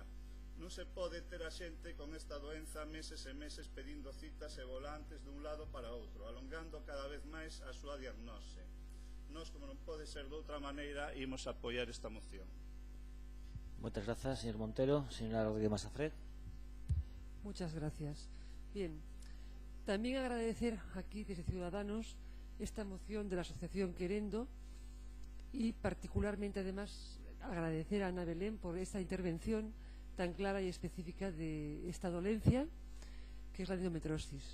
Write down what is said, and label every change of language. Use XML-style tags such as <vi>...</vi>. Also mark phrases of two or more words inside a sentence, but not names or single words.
<gl>Non se pode ter a xente con esta doenza meses e meses pedindo citas e volantes dun lado para outro, alongando cada vez máis a súa diagnose. Nós, como non pode ser de outra maneira, imos apoiar esta moción. Moitas grazas, señor Montero. Señora Rodríguez Masafret.</gl> <es>Muchas gracias. Bien, también agradecer aquí desde Ciudadanos esta moción de la Asociación Querendo y particularmente además agradecer a Ana Belén por esta intervención tan clara y específica de esta dolencia que es la endometriosis.</es>